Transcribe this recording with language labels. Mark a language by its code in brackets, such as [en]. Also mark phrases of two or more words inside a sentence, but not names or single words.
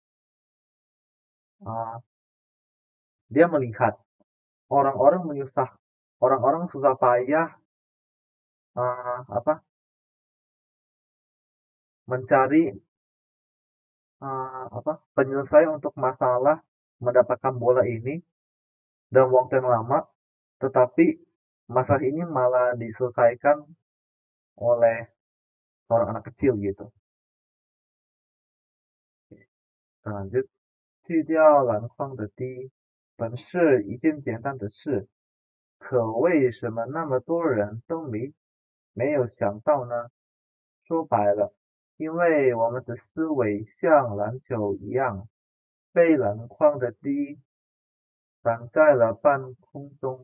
[id] Dia melihat orang-orang susah payah apa mencari penyelesaian untuk masalah mendapatkan bola ini dalam waktu yang lama, tetapi masalah ini malah diselesaikan oleh seorang anak kecil gitu. Lanjut, [zh] 去掉篮筐的地本是一件简单的事，可为什么那么多人都没有想到呢？说白了，因为我们的思维像篮球一样，被篮筐的地挡在了半空中。